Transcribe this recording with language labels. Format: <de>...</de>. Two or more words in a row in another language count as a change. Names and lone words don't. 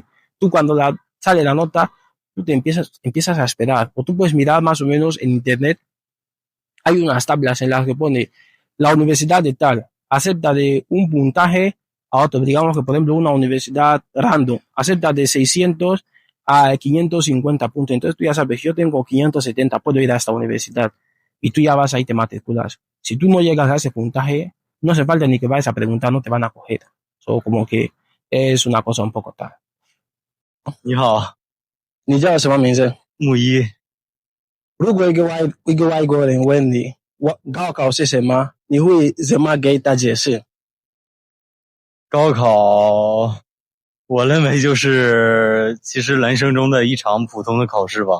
<es>Tú cuando sale la nota, tú te empiezas a esperar, o tú puedes mirar más o menos en internet, hay unas tablas en las que pone la universidad de tal, acepta de un puntaje a otro, digamos que por ejemplo una universidad random, acepta de 600 a 550 puntos, entonces tú ya sabes, yo tengo 570, puedo ir a esta universidad, y tú ya vas ahí, te matriculas. Si tú no llegas a ese puntaje, no hace falta ni que vayas a preguntar, no te van a coger. So, como que es una cosa un poco tal.</es> <zh>你好，你叫什么名字？木一。如果一个外国人问你，高考是什么，你会怎么给他解释？高考，我认为就是其实人生中的一场普通的考试吧。</zh>